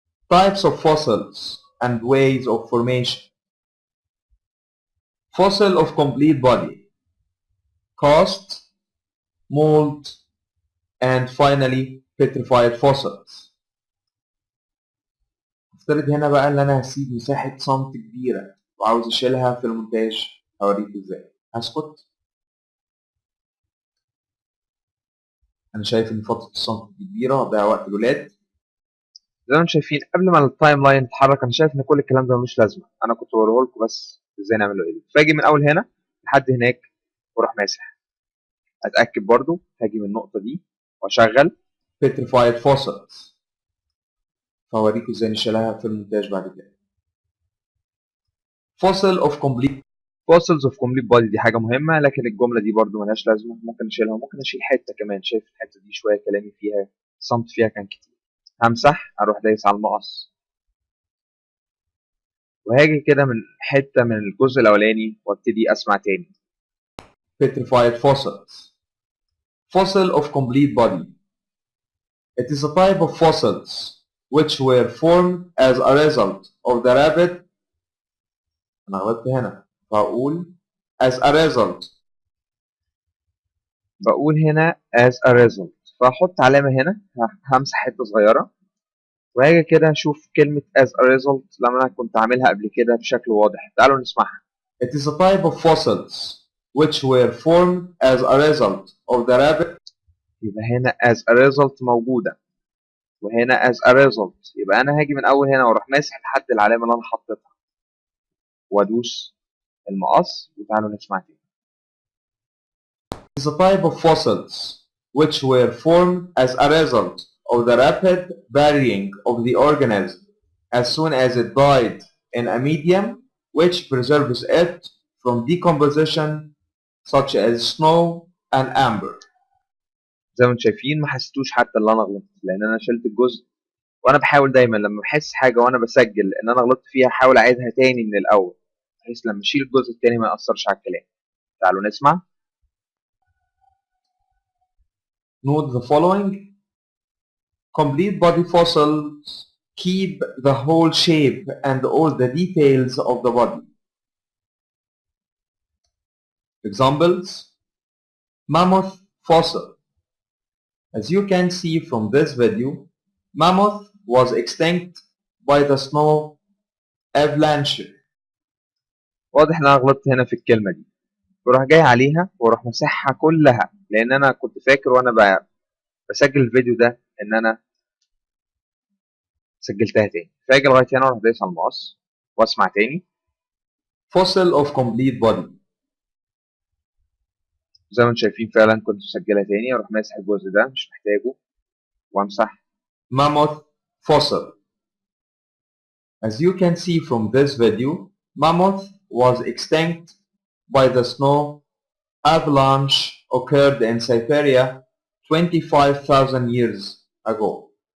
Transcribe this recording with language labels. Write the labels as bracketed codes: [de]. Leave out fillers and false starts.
[en] Types of fossils and ways of formation. Fossil of complete body, cast, mold, and finally petrified fossils. [ar] افترض هنا بقى ان انا هسيب مساحة سنتي كبيرة وعاوز اشيلها في المونتاج، هوريك ازاي. هسكت. انا شايف ان فترة السنتي كبيرة هتضيع وقت الولاد. زي ما انتم شايفين قبل ما التايم لاين يتحرك انا شايف ان كل الكلام ده ملوش لازمة، انا كنت بوريه لكم بس ازاي نعمله ايه. فاجي من اول هنا لحد هناك واروح ماسح. اتاكد برضو، هاجي من النقطة دي واشغل [en] petrified fossils، [ar] فهوريكم ازاي نشيلها في المونتاج بعد كده. [en] Fossil of complete Fossils of complete body [ar] دي حاجة مهمة، لكن الجملة دي برضو ملهاش لازمة، ممكن نشيلها، ممكن اشيل حتة كمان. شايف الحتة دي شوية كلامي فيها صمت فيها كان كتير. همسح، اروح دايس على المقص، وهاجي كده من حتة من الجزء الأولاني وابتدي أسمع تاني. [en] Petrified fossils. Fossil of complete body. It is a type of fossils which were formed as a result of the rapid. [ar] أنا غلطت هنا، فأقول [en] as a result. [ar] بقول هنا [en] as a result، [ar] فأحط علامة هنا، همسح حتة صغيرة، وهاجي كده أشوف كلمة as a result لما أنا كنت عاملها قبل كده بشكل واضح. تعالوا نسمعها. [en] It is a type of fossils which were formed as a result of the rapid. [ar] يبقى هنا [en] as a result [ar] موجودة، وهنا as a result، يبقى أنا هاجي من أول هنا وأروح ماسح لحد العلامة اللي أنا حطيتها وأدوس المقص، وتعالوا نسمع تاني. [en] It is a type of fossils which were formed as a result of the rapid burying of the organism as soon as it died in a medium which preserves it from decomposition such as snow and amber. [ar] زي ما انتم شايفين ما حسيتوش حتى اللي انا غلطت، لان انا شلت الجزء. وانا بحاول دايما لما بحس حاجه وانا بسجل ان انا غلطت فيها احاول اعيدها تاني من الاول، بحيث لما اشيل الجزء التاني ما ياثرش على الكلام. تعالوا نسمع. [en] Note the following. Complete body fossils keep the whole shape and all the details of the body. Examples: mammoth fossil. As you can see from this video, mammoth was extinct by the snow avalanche. [ar] واضح ان انا غلطت هنا في الكلمه دي، بروح جاي عليها واروح مسحها كلها، لان انا كنت فاكر وانا بسجل الفيديو ده ان انا سجلتها تاني، فاجي لغايه هنا واروح دايس على المقص واسمع تاني. [en] Fossil of complete body. [ar] زي ما انتم شايفين فعلا كنت مسجلها تاني، اروح ماسح الجزء ده مش محتاجه وامسح. [en] Mammoth fossil. As you can see from this video, mammoth was extinct by the snow avalanche occurred in Siberia 25,000 years ago.